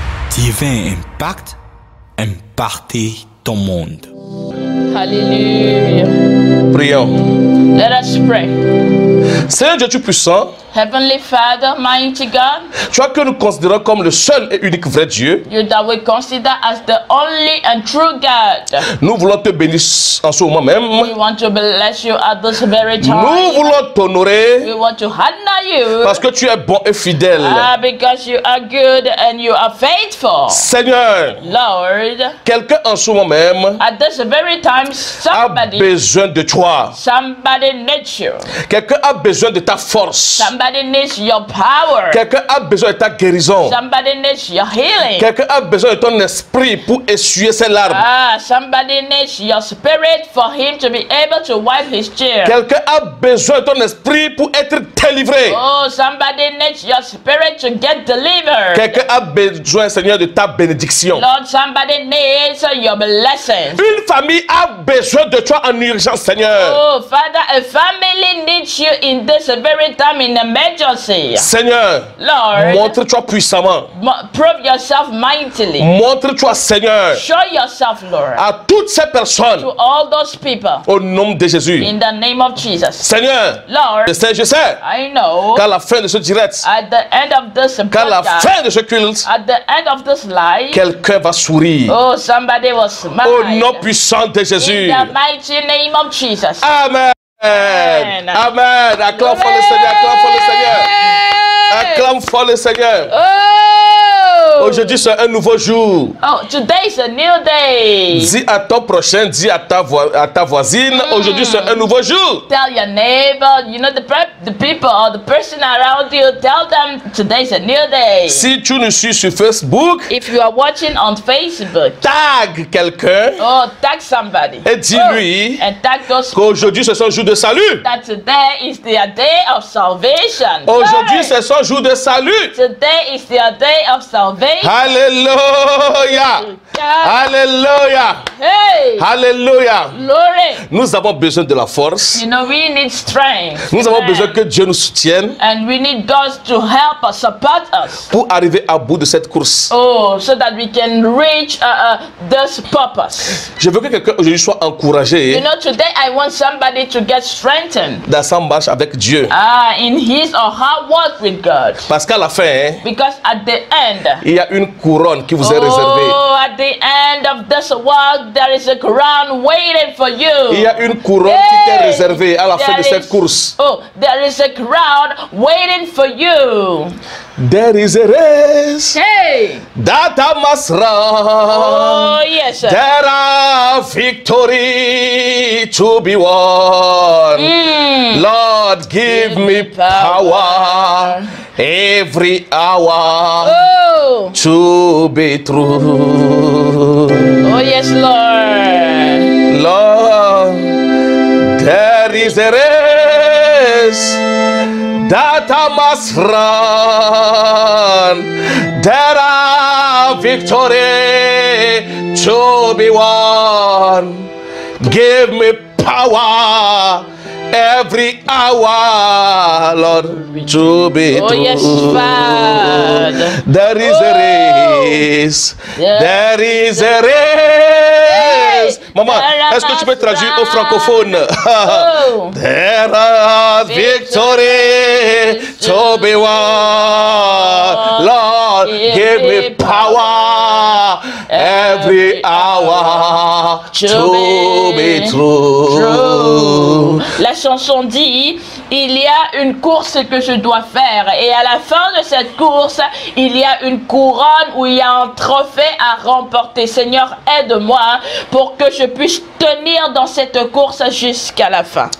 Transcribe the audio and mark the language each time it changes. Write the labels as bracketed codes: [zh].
[fr] Divin Impact, impacter ton monde. Alléluia. Prions. [en] Let us pray. [fr] Seigneur Dieu Tout-Puissant, [en] Heavenly Father, mighty God, [fr] toi que nous considérons comme le seul et unique vrai Dieu, [en] you that we consider as the only and true God. [fr] nous voulons te bénir en ce moment même. [en] We want to bless you at this very time. [fr] Nous voulons t'honorer [en] We want to honor you. [fr] parce que tu es bon et fidèle. [en] Because you are good and you are faithful. [fr] Seigneur, [en] Lord, [fr] quelqu'un en ce moment même [en] at this very time, [fr] a besoin de toi. [en] somebody needs you. [fr] Quelqu'un a besoin de ta force. [en] Somebody needs your power. [fr] Quelqu'un a besoin de ta guérison. [en] Somebody needs your healing. [fr] Quelqu'un a besoin de ton esprit pour essuyer ses larmes. [en] Somebody needs your spirit for him to be able to wipe his tears. [fr] Quelqu'un a besoin de ton esprit pour être délivré. [en] Oh, somebody needs your spirit to get delivered. [fr] Quelqu'un a besoin, Seigneur, de ta bénédiction. [en] Lord, somebody needs your blessings. [fr] Une famille a besoin de toi en urgence, Seigneur. [en] Oh, Father, a family needs you in this very time in emergency. [fr] Seigneur, [en] Lord, [fr] montre-toi puissamment. [en] prove yourself mightily. [fr] Montre-toi, Seigneur, [en] Show yourself, Lord, [fr] à toutes ces personnes [en] to all those people [fr] au nom de Jésus. [en] in the name of Jesus. [fr] Seigneur, [en] Lord, [fr] je sais [en] I know [fr] qu'à la fin de ce direct, [en] at the end of this [fr] qu'à la [en] broadcast, [fr] fin de ce culte, [en] at the end of this life, [fr] quelqu'un va sourire. [en] oh, somebody will smile. [fr] Au nom puissant de Jésus. [en] In the mighty name of Jesus. Amen. Amen. [fr] Amen. Acclame fort le Seigneur. Acclame fort le Seigneur. Acclame fort le Seigneur. Oh! Aujourd'hui, c'est un nouveau jour. [en] Oh, today is a new day. [fr] Dis à ton prochain, dis à ta voisine, aujourd'hui, c'est un nouveau jour. [en] Tell your neighbor, you know, the people or the person around you, tell them today is a new day. [fr] Si tu nous suis sur Facebook, [en] If you are watching on Facebook, [fr] tag quelqu'un [en] oh, tag somebody. [fr] et dis-lui [en] And tag those [fr] qu'aujourd'hui, c'est son jour de salut. [en] that today is their day of salvation. [fr] Aujourd'hui, Hey! c'est son jour de salut. [en] Today is their day of salvation. [fr] Alléluia. Alléluia. Hey! Alléluia. [en] Glory. [fr] Nous avons besoin de la force. [en] You know, we need strength. [fr] Nous avons [en] Amen. [fr] besoin que Dieu nous soutienne [en] And we need God to help us, support us. [fr] pour arriver à bout de cette course. [en] Oh, so that we can reach this purpose. [fr] Je veux que quelqu'un aujourd'hui soit [en] You [fr] encouragé [en] know, today I want somebody to get strengthened [fr] dans sa marche avec Dieu. [en] in his or her walk with God. [fr] Parce qu'à la fin, [en] Because at the end, [fr] il y a une couronne qui vous est réservée. [en] oh, at the end of this walk, there is a crown waiting for you. [fr] Il y a une couronne qui t'est réservée à la fin de cette course. [en] Oh, there is a crown waiting for you. There is a race Hey! that I must run. Oh, yes, sir. There are victory to be won. Lord, give me power every hour Oh! to be true. Oh, yes, Lord. Lord, there is a race that I must run. There are are victory to be won. Give me power every hour, Lord, to be true. yes, Father. There is a race. There is a race. [fr] Maman, est-ce que tu peux traduire au francophone? [en] There are victory to be won. Lord, give me power every hour to be true. [fr] La chanson dit, il y a une course que je dois faire et à la fin de cette course, il y a une couronne où il y a un trophée à remporter. Seigneur, aide-moi pour que je puisse tenir dans cette course jusqu'à la fin.